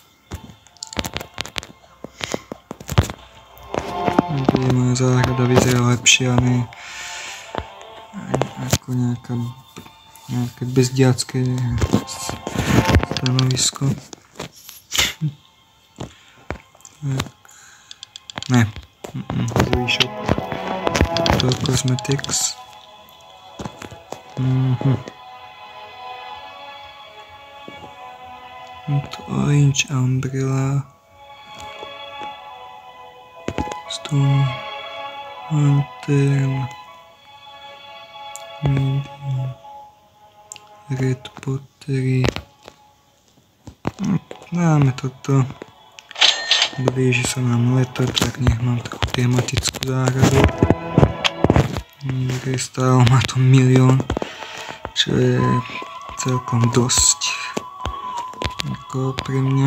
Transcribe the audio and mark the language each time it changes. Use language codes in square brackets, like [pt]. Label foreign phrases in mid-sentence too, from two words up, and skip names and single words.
[sk] Bude moja záhrada vyzerá lepšie a ne ako nejaké bezdiacké stanovisko. Ne. Zvýšok. To Cosmetics. To Orange Umbrella. Stone Lantern. Medium. Red Pottery. Dáme toto. Blíži sa nám leto, tak nech mám takú tematickú záhradu. Stále má to 1 000 000, čo je celkom dosť ako pre mňa.